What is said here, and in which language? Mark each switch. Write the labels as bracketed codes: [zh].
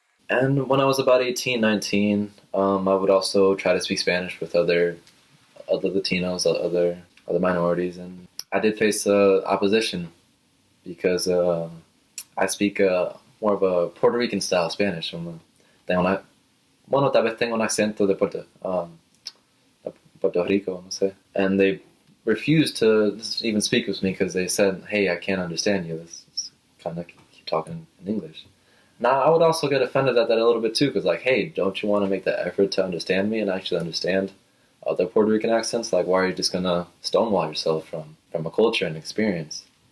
[en] And when I was about 18, 19, I would also try to speak Spanish with other Latinos, other or the minorities, and I did face opposition because I speak more of a Puerto Rican style Spanish. [es] Bueno, tal vez tengo un acento de Puerto Rico, no sé. [en] And they refused to even speak with me because they said, "Hey, I can't understand you. This is kind of keep talking in English." Now, I would also get offended at that a little bit too, because like, hey, don't you want to make the effort to understand me and actually understand other Puerto Rican accents? Like, why are you just gonna stonewall yourself from a culture and experience?